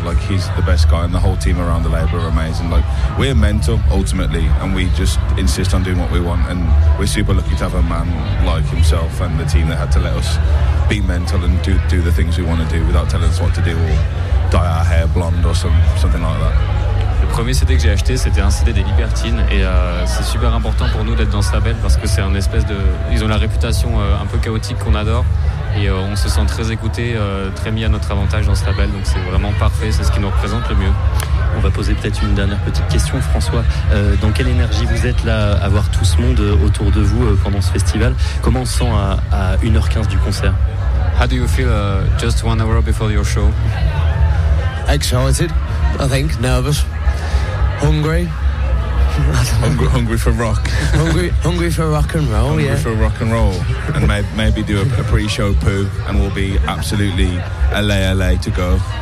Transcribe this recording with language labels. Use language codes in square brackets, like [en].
[en] Like, he's the best guy, and the whole team around the label are amazing. Like, we're mental, ultimately, and we just insist on doing what we want. And we're super lucky to have a man like himself and the team that had to let us be mental and do the things we want to do without telling us what to do or dye our hair blonde or something like that. [fr] Le premier CD que j'ai acheté, c'était un CD des Libertines. Et c'est super important pour nous d'être dans ce label parce que c'est un espèce de... Ils ont la réputation un peu chaotique qu'on adore. Et on se sent très écouté, très mis à notre avantage dans ce label. Donc c'est vraiment parfait, c'est ce qui nous représente le mieux. On va poser peut-être une dernière petite question, François. Dans quelle énergie vous êtes là, à voir tout ce monde autour de vous pendant ce festival? Comment on se sent à 1h15 du concert? [en] How do you feel just 1 hour before your show? Excited, I think, nervous, hungry. Hungry for rock. hungry for rock and roll. Hungry, yeah. For rock and roll, and maybe do a pre-show poo, and we'll be absolutely LA to go.